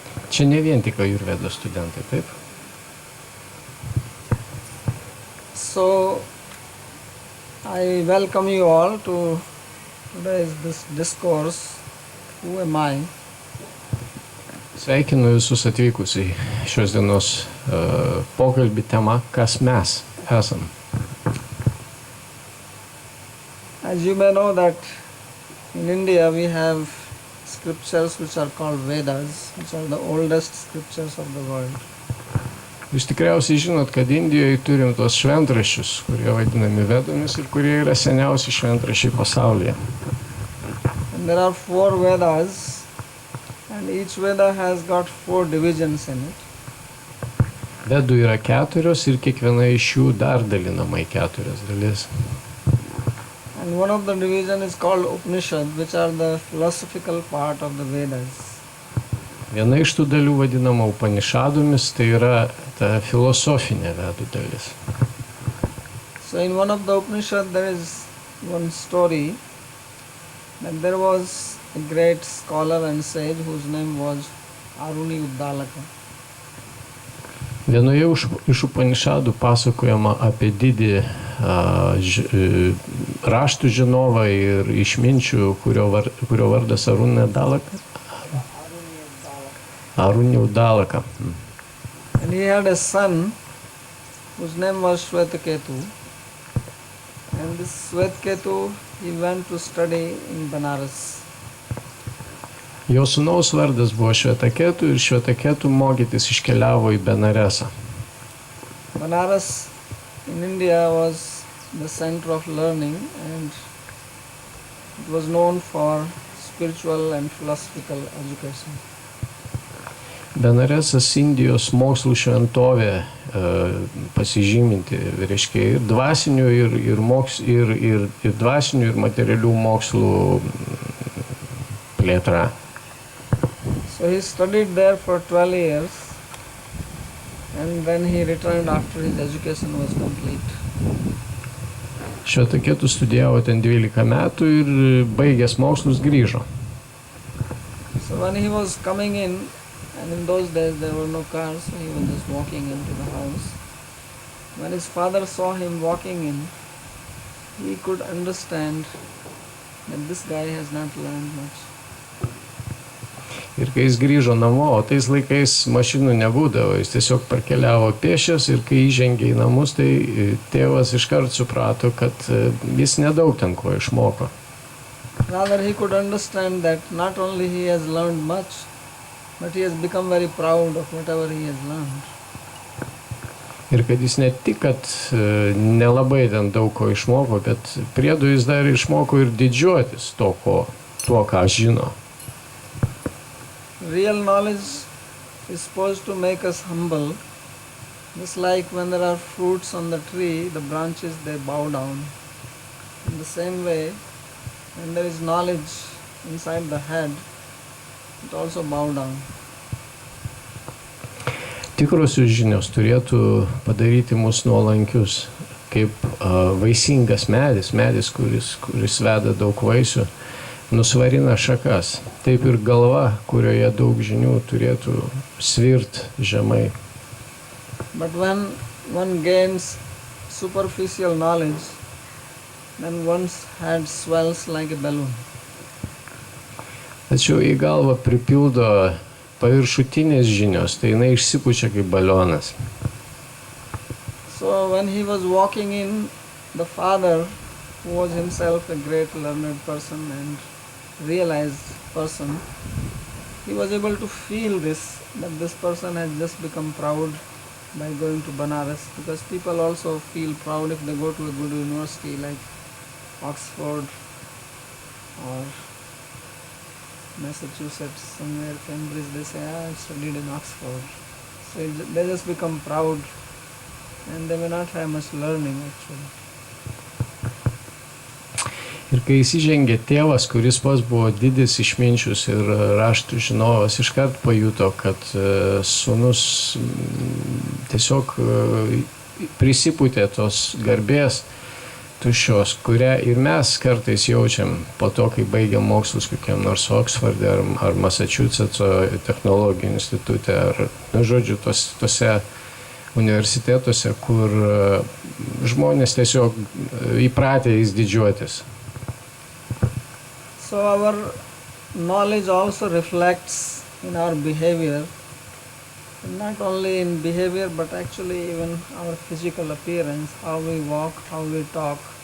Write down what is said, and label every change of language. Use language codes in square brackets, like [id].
[lt] Čia ne vien tik Ayurvedos studentai, taip? [en] So I welcome you all to today's this discourse, who am I? [lt] Sveikinu visus atvykus į šios dienos pokalbį tema, kas mes esam. [en] As you may know that in India we have scriptures which are called Vedas, which are the oldest scriptures of the world. [lt] Jūs tikriausiai žinot, kad Indijoje turim tos šventraščius, kurie vadinami Vedomis ir kurie yra seniausi šventraščiai pasaulyje. [en] And there are 4 Vedas, and each Veda has got 4 divisions in it. [lt] Vedų yra 4 ir kiekviena iš jų dar dalinama į 4 dalis. [en] And one of the division is called Upanishad, which are the philosophical part of the Vedas. [lt] Viena iš tų dalių vadinama Upanishadus, tai yra ta filosofinė Vedų dalis. [en] So in one of the Upanishad there is one story that there was a great scholar and sage whose name was Aruni Uddalaka. [lt] Vienoje iš Upanishadų pasakojama apie didį raštų žinovą ir išminčių, kurio vardas Aruni Uddalaka. [en] And he had a son whose name was Shvetaketu. And this Shvetaketu, he went to study in Banaras. [lt] Jo sūnaus vardas buvo Švetaketu ir Švetaketu mokytis iškeliavo į Benaresą. [en] Banaras in India was the center of learning and it was known for spiritual and philosophical education. [lt] Benaresas Indijos mokslų šventovė pasižyminti, reiškia, ir dvasinių, ir dvasinių, ir materialių mokslų plėtra. [en] So he studied there for 12 years and then he returned after his education was complete. [lt] Švetaketu studijavo ten 12 metų ir baigęs mokslus grįžo. [en] So when he was coming in, and in those days there were no cars, so he was just walking into the house. When his father saw him walking in, he could understand that this guy has not learned much. [lt] Ir kai jis grįžo namo, o tais laikais mašinų nebūdavo, jis tiesiog parkeliavo pėsčias ir kai įžengė į namus, tai tėvas iškart suprato, kad jis nedaug ten ko išmoko. [en] Rather he could understand that not only he has learned much, but he has become very proud of whatever he has learned. [lt] Ir kad jis ne tik, kad nelabai ten daug ko išmoko, bet priedu jis dar išmoko ir didžiuotis tuo, ką žino. [en] Real knowledge is supposed to make us humble. Just like when there are fruits on the tree, the branches they bow down. In the same way, when there is knowledge inside the head, it also bow down. [lt] Tikrosios žinios turėtų padaryti mus nuolankius, kaip vaisingas medis, kuris veda daug vaisių, nusvarina šakas. Taip ir galva, kurioje daug žinių, turėtų svirt žemai. [en] But when one gains superficial knowledge, then one's head swells like a balloon. [lt] Tačiau į galvą pripildo paviršutinės žinios, tai jinai išsipučia kaip balionas. [en] So when he was walking in, the father, who was himself a great learned person and realized person, he was able to feel this, that this person has just become proud by going to Banaras, because people also feel proud if they go to a good university like Oxford or Massachusetts, somewhere, Cambridge, they say, I studied in Oxford. So they just become proud and they may not have much learning actually. [lt] Ir kai įsižengė tėvas, kuris pats buvo didis išminčius ir raštų žinovas, iškart pajuto, kad sūnus tiesiog prisipūtė tos garbės tuščios, kurią ir mes kartais jaučiam po to, kai baigiam mokslus kokiam nors Oksforde ar Massachusetso technologijų institute, ar, žodžiu, tose universitetuose, kur žmonės tiesiog įpratę jais didžiuotis. [en] So our knowledge also reflects in our behavior, not only in behavior but actually even our physical appearance, how we walk, how we talk.